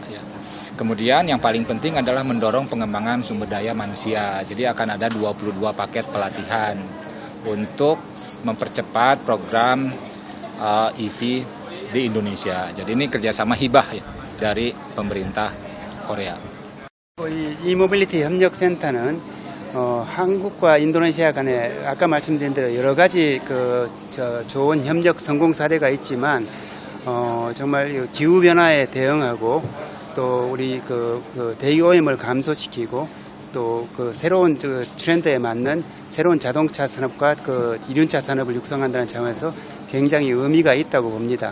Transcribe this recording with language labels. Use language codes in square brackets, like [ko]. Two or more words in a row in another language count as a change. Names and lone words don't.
[id] Kemudian yang paling penting adalah mendorong pengembangan sumber daya manusia. Jadi akan ada 22 paket pelatihan untuk mempercepat program EV di Indonesia. Jadi ini kerjasama hibah ya, dari pemerintah Korea. [ko] 이모빌리티 협력센터는 한국과 인도네시아 간에 아까 말씀드린 대로 여러 가지 좋은 협력 성공 사례가 있지만 정말 기후 변화에 대응하고 또 우리 대기 오염을 감소시키고 또 새로운 트렌드에 맞는 새로운 자동차 산업과 이륜차 산업을 육성한다는 점에서 굉장히 의미가 있다고 봅니다.